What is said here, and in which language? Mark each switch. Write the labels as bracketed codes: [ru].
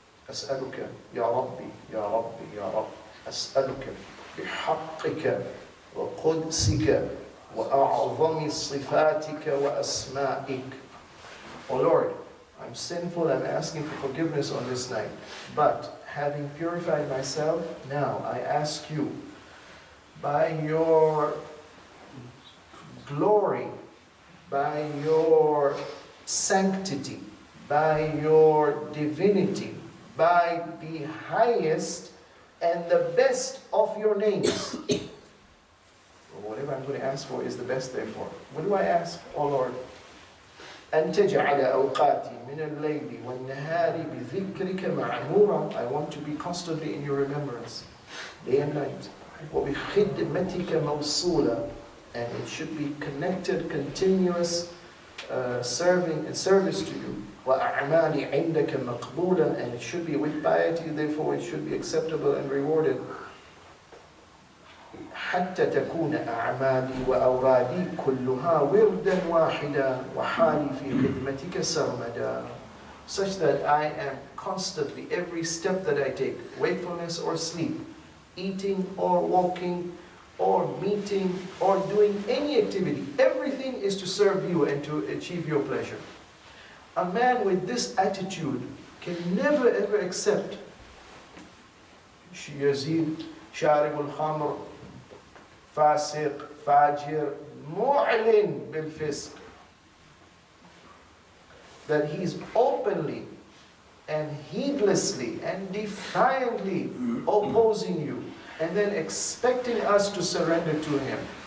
[ar] أسألك يا ربي يا ربي يا رب أسألك بحقك وقدسك وأعظم صفاتك وأسمائك. [en] Oh Lord, I'm sinful, I'm asking for forgiveness on this night. But having purified myself, now I ask you, by your glory, by your sanctity, by your divinity, by the highest and the best of your names. Whatever I'm going to ask for is the best therefore. What do I ask, oh Lord? [ar] أن تجعل أوقاتي من الليل والنهار بذكرك معمورا. [en] I want to be constantly in your remembrance, day and night. [ar] وبخدمتك موصولة. [en] And it should be connected, continuous serving and service to you. [ar] وأعمالي عندك مقبولة. [en] And it should be with piety, therefore it should be acceptable and rewarded. [ar] حتى تكون أعمالي وأورادي كلها وردا واحدا وحالي في خدمتك سرمدا. [en] such that I am constantly, every step that I take, wakefulness or sleep, eating or walking or meeting or doing any activity, everything is to serve you and to achieve your pleasure. A man with this attitude can never ever accept [ar] يزيد شارب الخمر فاسق فاجر معلن بالفسق, [en] that he's openly and heedlessly and defiantly opposing you and then expecting us to surrender to him.